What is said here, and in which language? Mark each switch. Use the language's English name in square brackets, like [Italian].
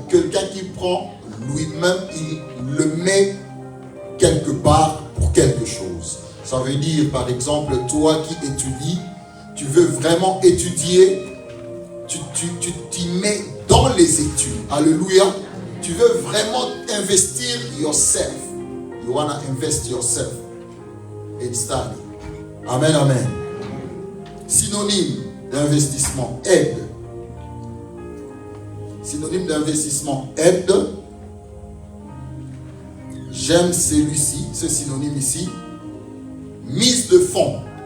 [French] Quelqu'un qui prend lui-même, il le met quelque part pour quelque chose. Ça veut dire, par exemple, toi qui étudies, tu veux vraiment étudier, tu t'y mets dans les études. Alléluia. Tu veux vraiment investir yourself. [English] You want to invest yourself in study. Amen, amen. [French] Synonyme d'investissement, aide. Synonyme d'investissement, aide. J'aime celui-ci, ce synonyme ici. Mise de fonds.